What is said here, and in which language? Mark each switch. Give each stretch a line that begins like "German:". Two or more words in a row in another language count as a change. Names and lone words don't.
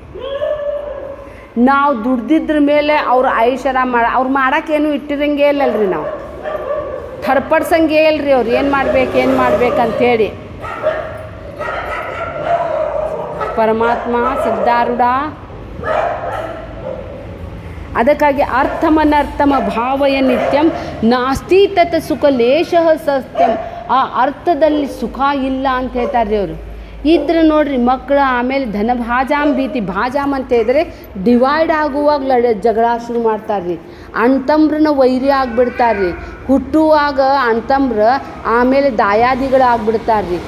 Kannada: ನಾವು ದುಡ್ದಿದ್ರ ಮೇಲೆ ಅವ್ರು ಐಷಾರ ಅವ್ರು ಮಾಡೋಕ್ಕೇನು ಇಟ್ಟಿರಂಗೇ ಇಲ್ಲಲ್ರಿ. ನಾವು ಥರ್ಪಡ್ಸಂಗೇ ಇಲ್ರಿ ಅವ್ರು ಏನು ಮಾಡ್ಬೇಕಂತೇಳಿ. ಪರಮಾತ್ಮ ಸಿದ್ಧಾರೂಢ.
Sanskrit: ಅದಕ್ಕಾಗಿ ಅರ್ಥಮನರ್ಥಮ ಭಾವಯ ನಿತ್ಯಂ ನಾಸ್ತಿ ತತ್ ಸುಖ ಲೇಷಃ ಸತ್ಯಂ.
Kannada: ಆ ಅರ್ಥದಲ್ಲಿ ಸುಖ ಇಲ್ಲ ಅಂತ ಹೇಳ್ತಾರೆ ರೀ ಅವರು. ಇದ್ರೆ ನೋಡ್ರಿ ಮಕ್ಕಳು ಆಮೇಲೆ
Sanskrit: ಧನಭಾಜಾಂ ಭೀತಿ.
Kannada: ಭಾಜಾಮ್ ಅಂತ ಹೇಳಿದ್ರೆ ಡಿವೈಡ್ ಆಗುವಾಗ ಜಗಳ ಶುರು ಮಾಡ್ತಾರೆ ರೀ. ಅಣ್ತಂಬ್ರನ್ನ ವೈರಿ ಆಗಿಬಿಡ್ತಾರೆ ರೀ. ಹುಟ್ಟುವಾಗ ಅಣ್ತಂಬ್ರ ಆಮೇಲೆ ದಾಯಾದಿಗಳು ಆಗ್ಬಿಡ್ತಾರೆ ರೀ.